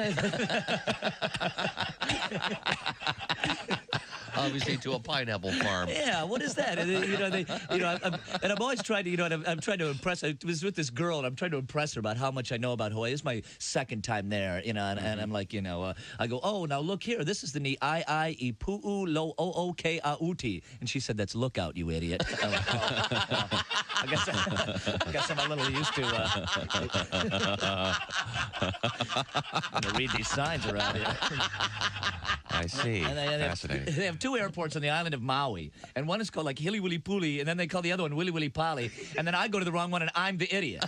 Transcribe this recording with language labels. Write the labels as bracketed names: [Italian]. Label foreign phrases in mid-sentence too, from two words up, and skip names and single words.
[English] Obviously, to a pineapple farm. Yeah, what is that? And, you know, I'm always trying to, you know, and I'm trying to impress. I was with this girl, and I'm trying to impress her about how much I know about Hawaii. This is my second time there, you know, and I'm like, you know, I go, oh, now look here, this is the Ni-I-I-I-Pu'u lo o-o-ke-a-uti, and she said, that's lookout, you idiot. I guess I'm a little used to read these signs around here. I see. Fascinating. They have two airports on the island of Maui, and one is called like Hili Wili Puli, and then they call the other one Wili Wili Pali, and then I go to the wrong one, and I'm the idiot.